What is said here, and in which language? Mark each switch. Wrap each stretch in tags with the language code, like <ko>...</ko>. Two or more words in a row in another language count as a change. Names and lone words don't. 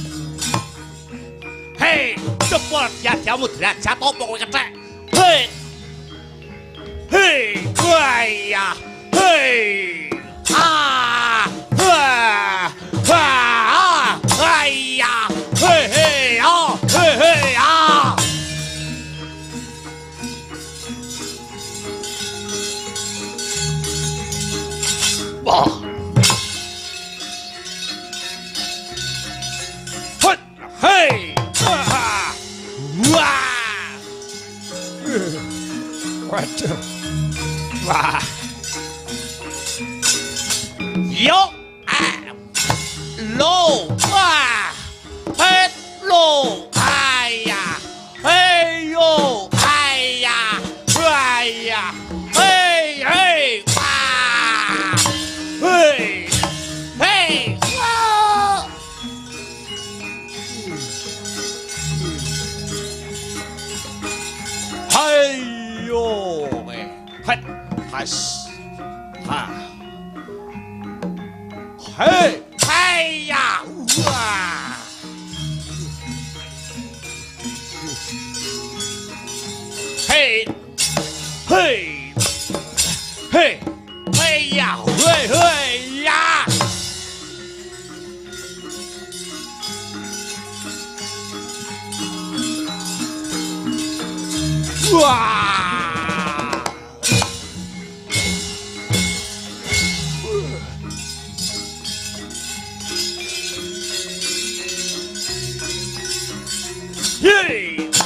<jv>Hei, cepet ya jamu derajat opo kowe kethek. Hei. Hei, waya. Hei. Ah. Wah. Wah. Waya. Hei, hei, ah. Hei, hei, ah. Wah. Hut. Hei. Wah. Wah. waduh wah yo lo wah het lo ayah hey yo ayah ayah hey hey wah hey hey wah hey yo het has ha hey hey ya wah hey hey hey hey ya hey hey ya wah hey</jv>